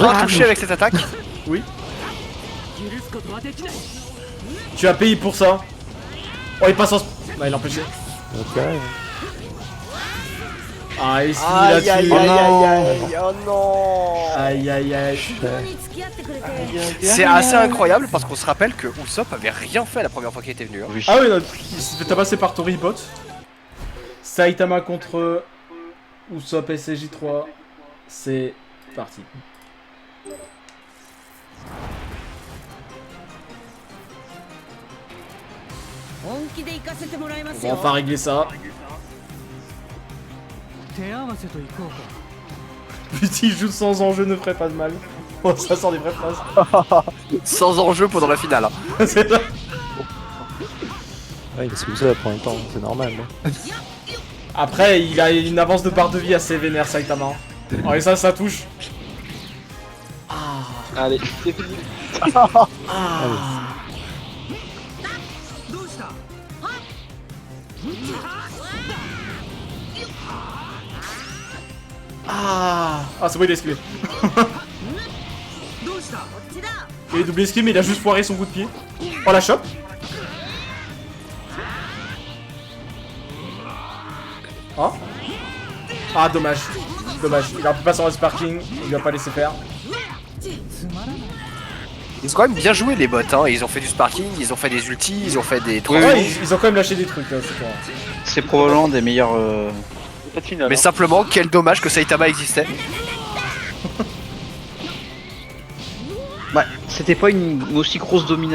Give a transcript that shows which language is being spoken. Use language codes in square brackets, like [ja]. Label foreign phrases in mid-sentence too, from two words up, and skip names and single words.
[fr] enfin qui touché touche. avec cette attaque. Tu as payé pour ça. Oh, il passe en... Ah, il l'a empêché. Ok. Ah, et si, Aïe là, aïe tu... aïe aïe aïe. Oh non. Aïe aïe aïe. [ja] 付き合ってくれて [fr] C'est assez incroyable parce qu'on se rappelle que Usopp avait rien fait la première fois qu'il était venu. Hein. Oui. Ah oui, non, il s'est fait tabasser par Toribot. Saitama contre Usopp SJ3. C'est parti. [ja] 本気で行かせてもらいま [fr] On [ja] す [fr] va [ja] よ [fr] enfin régler ça. [ja] 手合わせといこうか [fr] Petit joue sans enjeu ne ferait pas de mal. Oh, ça sort des vraies phrases. Sans enjeu pendant la finale. Hein. C'est ça. Ouais, il est sous ça pour un temps, c'est normal. Hein. Après, il a une avance de barre de vie assez vénère, Saitama. Oh, et ça touche. Allez, c'est fini. Ah, c'est bon, il a esquivé. [ja] こっちだ [fr] Il a doublé esquive, mais il a juste foiré son coup de pied. Oh, la chope. Oh. Ah, dommage. Dommage. Il aurait pu passer en sparking. Il lui a pas laissé faire. [ja] つまらない [fr] Ils ont quand même bien joué les bots. Hein. Ils ont fait du sparking, ils ont fait des ultis, ils ont fait des. Oui, Ouais, oui. ils ont quand même lâché des trucs là, c'est quoi. C'est probablement des meilleurs. Pas de finale. Mais hein. simplement, quel dommage que Saitama existait. Ouais, c'était pas une aussi grosse domination.